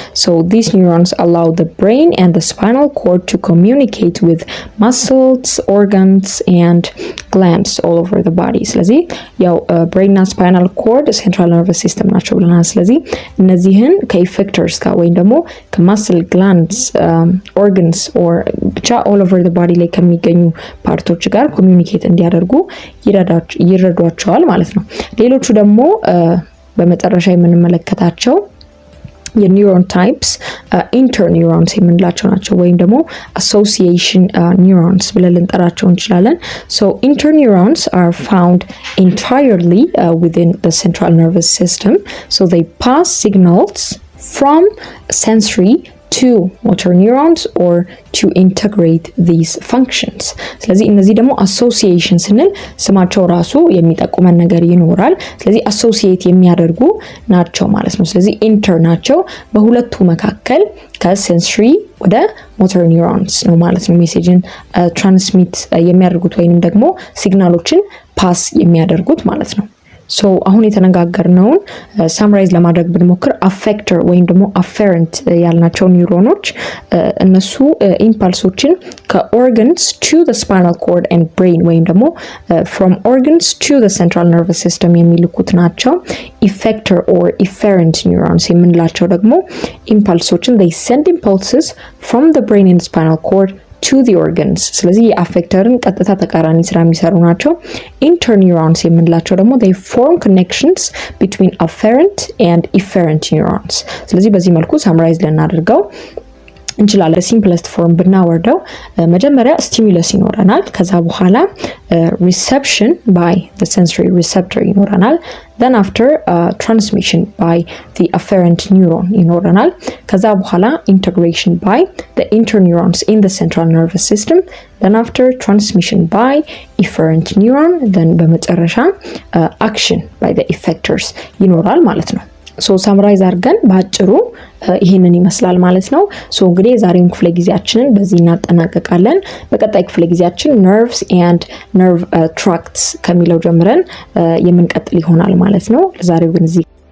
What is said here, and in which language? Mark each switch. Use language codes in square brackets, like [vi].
[en] So these neurons allow the brain and the spinal cord to communicate with muscles, organs and glands all over the body. [am] ስለዚህ ያው brain እና spinal cord central nervous system ናቸው ብለናል። ስለዚህ እነዚህን ከኢፌክተርስ ጋር ወይም ደግሞ ከmuscle glands, organs or ብቻ all over the body ላይ ከሚገኙ ፓርቶች ጋር ኮሚዩኒኬት እንዲያደርጉ ይረዷቸዋል ማለት ነው። ሌሎቹ ደግሞ በመጨረሻ የምንመለከታቸው የኒውሮን ታይፕስ ኢንተርኒውሮንስ የምንላቸው ናቸው ወይም ደግሞ አሶሲዬሽን ኒውሮንስ ብለን ልንጠራቸው እንችላለን። [en] So interneurons are found entirely within the central nervous system. So they pass signals from sensory to motor neurons or to integrate these functions. [am] ስለዚህ እነዚህ ደግሞ አሶሲዬሽን ስንል ስማቸው ራሱ የሚጠቁመን ነገር ይኖራል። ስለዚህ አሶሲዬት የሚያደርጉ ናቸው ማለት ነው። ስለዚህ ኢንተር ናቸው በሁለቱ መካከል ከሴንሶሪ ወደ ሞተር ኒውሮንስ ነው ማለት ነው ሜሴጅን ትራንስሚት የሚያደርጉት ወይንም ደግሞ ሲግናሎችን ፓስ የሚያደርጉት ማለት ነው። ሶ አሁን የተነጋገርነውን ሳምራይዝ ለማድረግ ብንሞክር አፌክተር ወይም ደግሞ አፌረንት ያልናቸው ኒውሮኖች እነሱ ኢምፓልሶችን ከኦርጋንስ ቱ [en] the spinal cord and brain ወይም ደግሞ from organs to the central nervous system [am] የሚልኩት ናቸው። [en] ኢፌክተር or efferent neurons [am] የምንላቸው ደግሞ ኢምፓልሶችን [en] they send impulses from the brain and spinal cord to the organs. [am] ስለዚህ የአፌክተርን ቀጥታ ተቃራኒ ስራ የሚሰሩ ናቸው። ኢንተርኒውሮንስ የምንላቸው ደግሞ [en] they form connections between afferent and efferent neurons. [am] ስለዚህ በዚህ መልኩ ሳምራይዝ ልናደርገው እንችላለን። ሲምፕለስት ፎርም ብናወርደው መጀመሪያ ስቲሙለስ ይኖረናል። ከዛ በኋላ [en] reception by the sensory receptor [am] ይኖረናል። [en] then after transmission by the afferent neuron [am] ይኖረናል። ከዛ በኋላ [en] integration by the interneurons in the central nervous system. then after transmission by efferent neuron. [am] then በመጨረሻ [en] action by the effectors [am] ይኖራል ማለት ነው። ሶ ሳምራይዝ አድርገን ባጭሩ ይሄንን ይመስላል ማለት ነው። ሶ እንግዲህ የዛሬውን ክፍለ ጊዜያችንን በዚህ እናጠናቀቃለን። በቀጣይ ክፍለ ጊዜያችን nerves and nerve tracts ከሚለው ጀምረን የምንቀጥል ይሆናል ማለት ነው። ለዛሬው ግን እዚህ